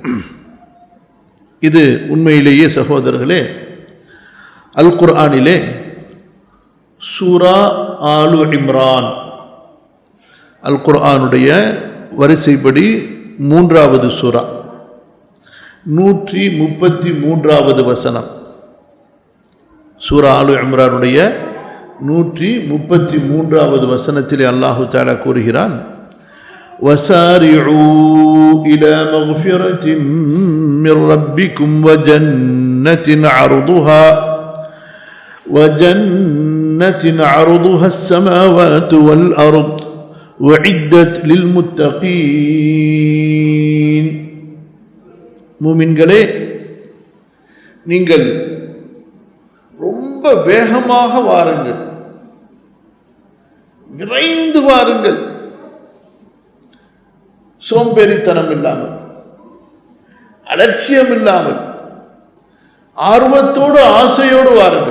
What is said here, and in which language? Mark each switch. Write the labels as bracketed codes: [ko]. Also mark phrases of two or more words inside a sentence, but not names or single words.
[ta] இது உண்மையிலேயே சகோதரர்களே அல் குர்ஆனிலே சூரா ஆலு இம்ரான், அல் குர்ஆனுடைய வரிசைப்படி 3வது சூரா, 133வது வசனம். சூரா ஆலு இம்ரானுடைய 133வது வசனத்திலே [ar] الله تعالى [ta] கூறுகிறான், [ar] وسارعوا إلى مغفرة من ربكم وجنة عرضها السماوات والأرض وعدت للمتقين. [ta] மூமின்களே, நீங்கள் ரொம்ப வேகமாக வாருங்கள், விரைந்து வாருங்கள், சோம்பேறித்தனம் இல்லாமல், அலட்சியம் இல்லாமல், ஆர்வத்தோடு ஆசையோடு வாருங்கள்.